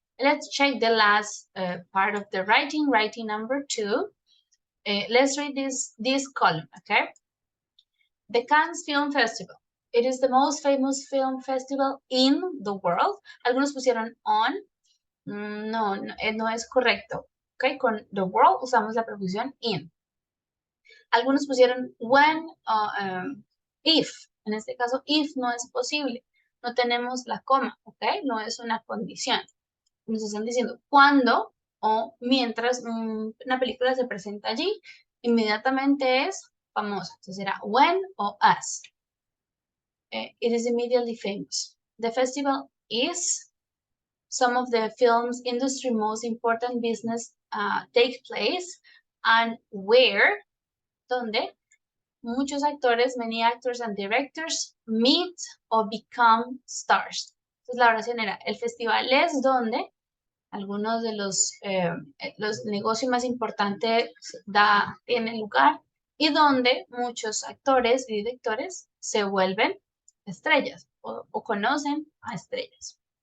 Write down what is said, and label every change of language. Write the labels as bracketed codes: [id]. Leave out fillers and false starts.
[en] Let's check the last part of the writing, writing number 2. Let's read this column, okay? The Cannes Film Festival. It is the most famous film festival in the world. [es] Algunos pusieron on. No, no es correcto. Okay, con the world usamos la preposición in. Algunos pusieron when, if. En este caso, if no es posible. No tenemos la coma, ¿ok? No es una condición. Nos están diciendo cuando o mientras una película se presenta allí, inmediatamente es famosa. Entonces será when o as. [en] It is immediately famous. The festival is some of the film's industry most important business take place and where, [es] donde muchos actores, [en] many actors and directors meet or become stars. [es] Entonces la oración era, el festival es donde algunos de los negocios más importantes tienen lugar y donde muchos actores y directores se vuelven estrellas o conocen a estrellas.